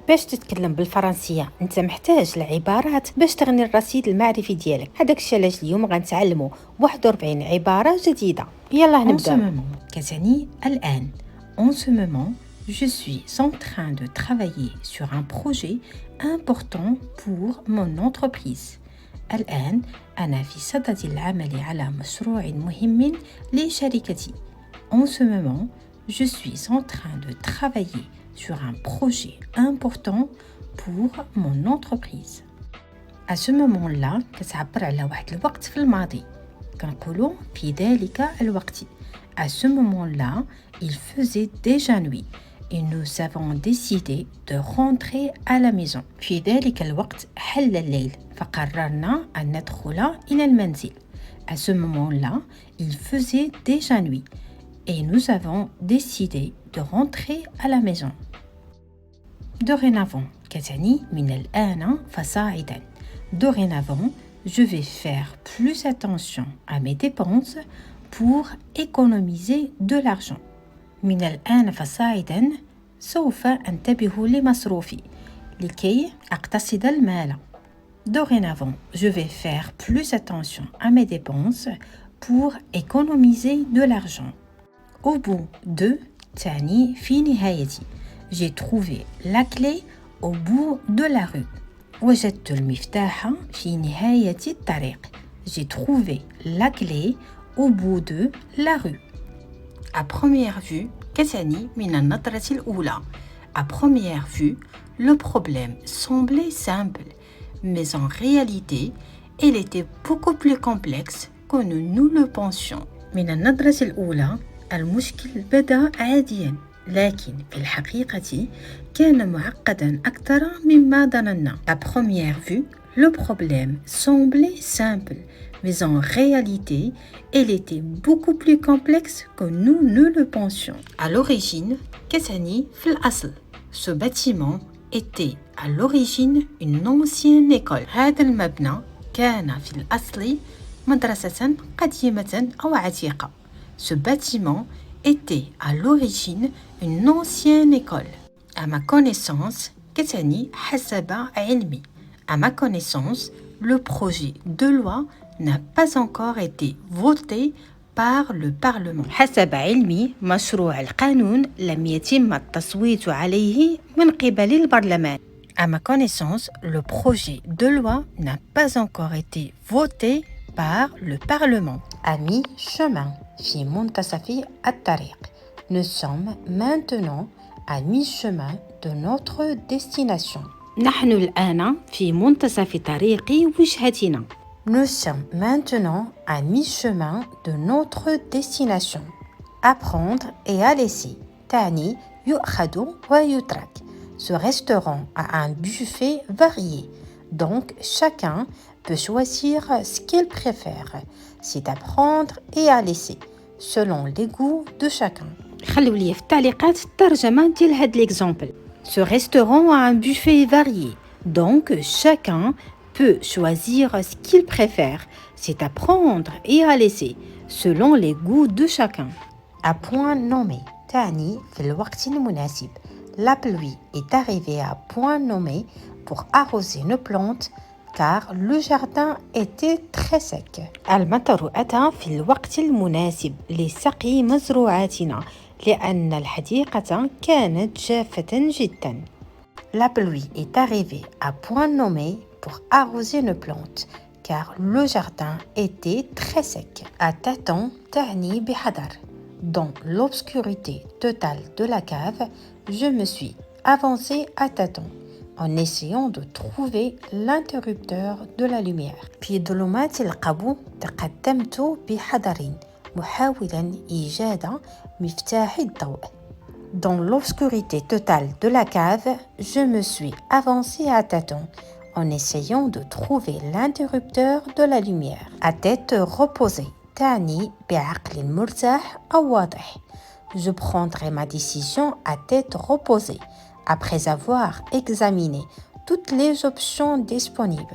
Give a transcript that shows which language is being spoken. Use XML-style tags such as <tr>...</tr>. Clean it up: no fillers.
<ar>باش تتكلم بالفرنسيه انت محتاج العبارات باش تغني الرصيد المعرفي ديالك. هذاك الشيء علاش اليوم غنتعلموا 41 عباره جديده. يلا</ar> <fr>En ce</fr> <ar>نبداو. moment كتعني الآن.</ar> <fr>En ce moment je suis en train de travailler sur un projet important pour mon entreprise.</fr> <ar>الآن أنا في صدد العمل على مشروع مهم لشركتي.</ar> <fr>En ce moment je suis en train de travailler sur un projet important pour mon entreprise. À ce moment-là</fr> <ar>كتعبر على واحد الوقت في الماضي. كنقولوا في ذلك الوقت.</ar> <fr>À ce moment-là, il faisait déjà nuit et nous avons décidé de rentrer à la maison.</fr> <ar>في ذلك الوقت حل الليل فقررنا أن ندخل إلى المنزل.</ar> <fr>À ce moment-là, il faisait déjà nuit et nous avons décidé de rentrer à la maison.</fr> <ar>Dorénavant كتعني من الآن فصاعدا.</ar> <fr>Dorénavant, je vais faire plus attention à mes dépenses pour économiser de l'argent.</fr> <ar>من الآن فصاعدا سوف أنتبه لمصروفي لكي أقتصد المال.</ar> <fr>Dorénavant, je vais faire plus attention à mes dépenses pour économiser de l'argent. Au bout de</fr> <ar>تعني في نهايتي.</ar> <fr>J'ai trouvé la clé au bout de la rue.</fr> <ar>وجدت المفتاح في نهاية الطريق.</ar> <fr>J'ai trouvé la clé au bout de la rue. À première vue</fr> <ar>كتعني من النظرة الأولى.</ar> <fr>À première vue, le problème semblait simple, mais en réalité, il était beaucoup plus complexe que nous le pensions.</fr> <ar>من النظرة الأولى المشكل بدأ عادياً، لكن في الحقيقة كان معقداً أكثر مما ظننا.</ar> <fr>À première vue, le problème semblait simple, mais en réalité, il était beaucoup plus complexe que nous ne le pensions. À l'origine,</fr> <ar>كتعني في الأصل.</ar> <fr>Ce bâtiment était à l'origine une ancienne école.</fr> <ar>هذا المبنى كان في الأصل مدرسة قديمة أو عتيقة.</ar> <fr>Ce bâtiment était à l'origine une ancienne école. À ma connaissance,</fr> <ar>كتعني حسب علمي.</ar> <fr>À ma connaissance, le projet de loi n'a pas encore été voté par le Parlement.</fr> <ar>حسب علمي مشروع القانون لم يتم التصويت عليه من قبل البرلمان.</ar> <fr>À ma connaissance, le projet de loi n'a pas encore été voté par le Parlement. À mi-chemin</fr> <ar>في منتصف الطريق.</ar> <fr>Nous sommes maintenant à mi-chemin de notre destination.</fr> <ar>نحن الآن في منتصف طريق وجهتنا.</ar> <fr>Nous sommes maintenant à mi-chemin de notre destination. Apprendre et à laisser.</fr> <ar>تعني يؤخذ ويترك.</ar> <fr>Ce restaurant a un buffet varié. Donc, chacun peut choisir ce qu'il préfère. C'est à prendre et à laisser, selon les goûts de chacun.</fr> <ar>خلوا لي في التعليقات الترجمة ديال هاد l'exemple.</ar> <fr>Ce restaurant a un buffet varié. Donc, chacun peut choisir ce qu'il préfère. C'est à prendre et à laisser, selon les goûts de chacun. À point nommé.</fr> <ar>تعني في الوقت المناسب.</ar> <fr>La pluie est arrivée à point nommé pour arroser nos plantes car le jardin était très sec.</fr> <ar>المطر أتى في الوقت المناسب لسقي مزروعاتنا لأن الحديقة كانت جافة جدا.</ar> <fr>La pluie est arrivée à point nommé pour arroser nos plantes car le jardin était très sec. À tâtons</fr> <ar>تعني بحذر.</ar> <fr>Dans l'obscurité totale de la cave, je me suis avancée à tâtons en essayant de trouver l'interrupteur de la lumière.</fr> <ar>في ظلمات القبو تقدمت بحذر محاولا إيجاد مفتاح الضوء.</ar> <fr>Dans l'obscurité totale de la cave, je me suis avancée à tâtons en essayant de trouver l'interrupteur de la lumière. À tête reposée</fr> <ar>تعني بعقل مرتاح أو واضح.</ar> <fr>Je prendrai ma décision à tête reposée après avoir examiné toutes les options disponibles.</fr>